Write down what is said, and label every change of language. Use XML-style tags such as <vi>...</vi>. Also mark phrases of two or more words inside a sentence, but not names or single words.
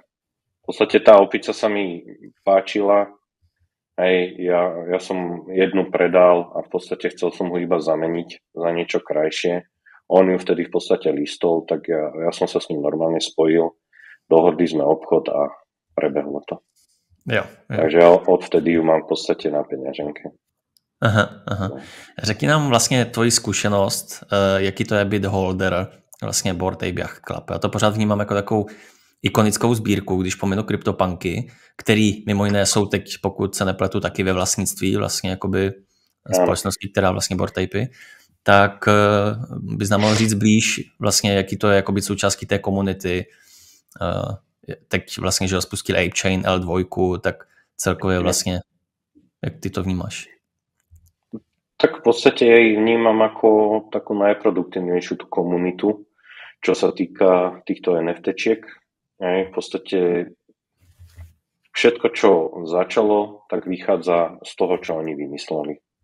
<sk>V podstate tá opica sa mi páčila, ja som jednu predal a v podstate chcel som ho iba zameniť za niečo krajšie. On ju vtedy v podstate listol, tak ja som sa s ním normálne spojil, dohodli sme obchod a prebehlo to.</sk> <cs>Jo.</cs> <sk>Takže odvtedy ju mám v podstate na peňaženke. Aha.</sk> <cs>Řekni nám vlastně tvoji zkušenost, jaký to je být holder vlastně Bored Ape Yacht Club. Já to pořád vnímám jako takovou ikonickou sbírku, když pominu CryptoPunky, který mimo jiné jsou teď, pokud se nepletu, taky ve vlastnictví vlastně jakoby společnosti, která vlastně Bored Apey, tak bys nám mohl říct blíž vlastně, jaký to je jako být součástí té komunity. Teď vlastně, že spustil ApeChain L2, tak celkově vlastně, jak ty to vnímáš?</cs> <sk>Tak v podstate ja ich vnímam ako takú najproduktívnejšiu tú komunitu, čo sa týka týchto NFTčiek. V podstate všetko, čo začalo, tak vychádza z toho, čo oni vymysleli.</sk>